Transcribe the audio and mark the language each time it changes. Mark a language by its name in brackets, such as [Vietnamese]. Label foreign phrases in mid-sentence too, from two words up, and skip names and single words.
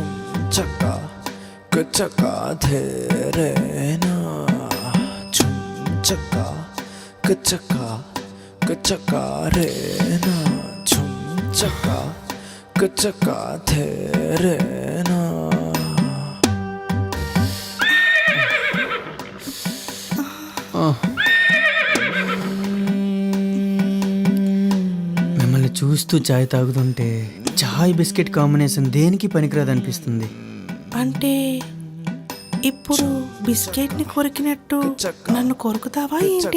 [Telugu] chaka, chaka the re na, chum chaka, chaka, chaka re na, chum chaka, chaka the re na. చూస్తూ చాయ్ తాగుతుంటే చాయ్ బిస్కెట్ కాంబినేషన్ దేనికి పనికిరాదు అనిపిస్తుంది. అంటే ఇప్పుడు బిస్కెట్ ని కొరికినట్టు నన్ను కొరుకుతావా ఏంటి?